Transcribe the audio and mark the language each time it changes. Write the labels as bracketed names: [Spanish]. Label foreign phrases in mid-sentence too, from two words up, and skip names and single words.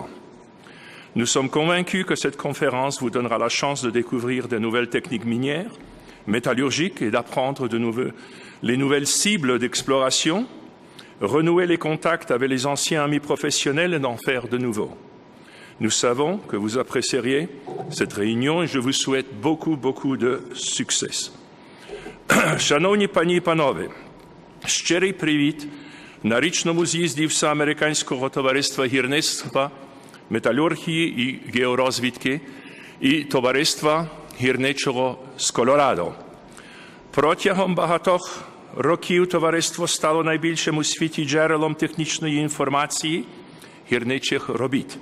[French] Nous sommes convaincus que cette conférence vous donnera la chance de découvrir de nouvelles techniques minières, métallurgiques et d'apprendre les nouvelles cibles d'exploration, renouer les contacts avec les anciens amis professionnels et d'en faire de nouveaux. Nous savons que vous apprécieriez cette réunion et je vous souhaite beaucoup de succès. [Ukrainian] Шановні пані і панове, щирий привіт на річному з'їзді Всеамериканського товариства гірництва, металургії і георозвідки і товариства гірничого з Колорадо. Протягом багатьох років товариство стало найбільшим у світі джерелом технічної інформації гірничих робіт.